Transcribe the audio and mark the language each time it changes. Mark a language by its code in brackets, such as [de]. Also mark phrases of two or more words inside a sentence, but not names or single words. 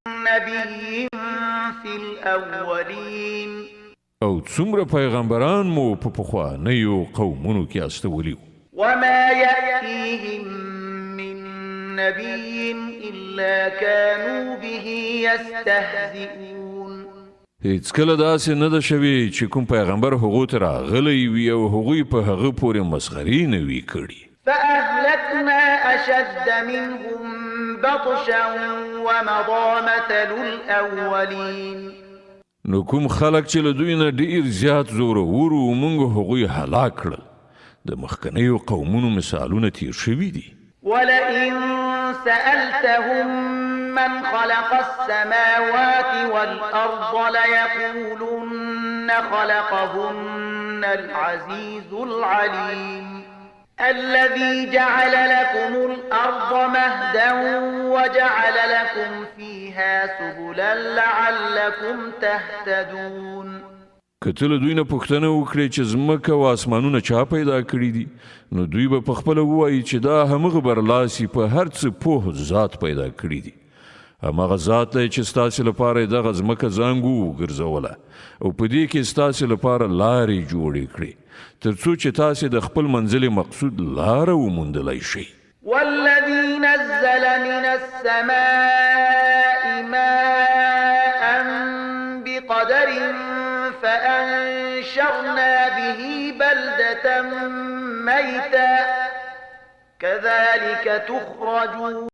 [ar] نبي في الأولين [ps] او څومره پیغمبران مو په پخوانیو قومونو کې استولي [ar] وما يأتيهم من نبي إلا كانوا به يستهزئون [ps] هیڅ کله داسې نه ده شوې چې کوم پیغمبر هغو ته راغلی وي او هغوی په هغه پورې مسخرې نه وي کړي [ar] فأهلكنا أشد منهم بطشا ومضى مثل الأولين [ps] نو کوم خلک چې له دوی نه ډیر زیات زورور وو موږ هغوی هلاک کړل د مخکنیو قومونو مثالونه تیر شوي دي [ar] ولئن سألتهم من خلق السماوات والأرض ليقولن خلقهن العزيز العليم الذي جعل لكم الأرض مهدا وجعل لكم فيها سبلا لعلكم تهتدون [ps] که له دوی نه پوښتنه وکړي چې ځمکه او اسمانونه چا پیدا کړي دي نو دوی به پخپله ووایي چې دا همغه برلاسي په هر څه پوه ذات پیدا کړي دي همغه ذات دی چې ستاسې لپاره یې دغه ځمکه زانګو وګرځوله او په دې کې ستاسې لپاره لارې جوړې کړې تر څو چې تاسې د خپل منزل مقصود لاره وموندلی شئ [ar] والذي نزل من السماء ماء بقدر فأنشرنا به بلدة ميتا كذلك تخرجون